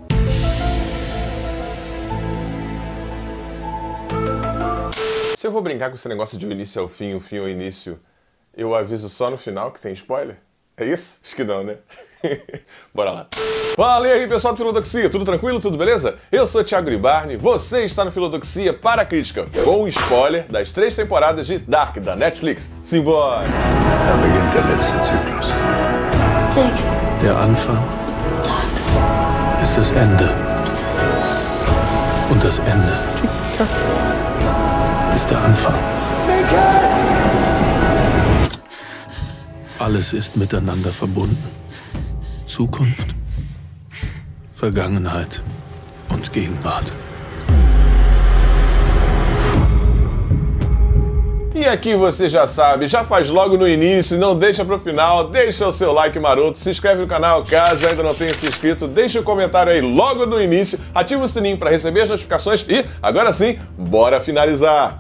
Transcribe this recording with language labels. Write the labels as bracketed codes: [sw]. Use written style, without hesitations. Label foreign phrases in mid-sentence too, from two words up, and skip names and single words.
[pt] Se eu vou brincar com esse negócio de o início ao fim, o fim ao início, eu aviso só no final que tem spoiler? É isso? Acho que não, né? Bora lá. Fala aí, pessoal do Filodoxia, tudo tranquilo? Tudo beleza? Eu sou o Thiago Gribarni, você está no Filodoxia para a crítica, com um spoiler das 3 temporadas de Dark, da Netflix. Simbora! [de] Da beginnt der letzte Zyklus. Der Anfang ist das Ende. Und das Ende ist der Anfang. Alles ist miteinander verbunden. Zukunft, Vergangenheit und Gegenwart. [pt] E aqui você já sabe, já faz logo no início, não deixa pro final, deixa o seu like maroto, se inscreve no canal caso ainda não tenha se inscrito, deixa o comentário aí logo no início, ativa o sininho para receber as notificações e, agora sim, bora finalizar.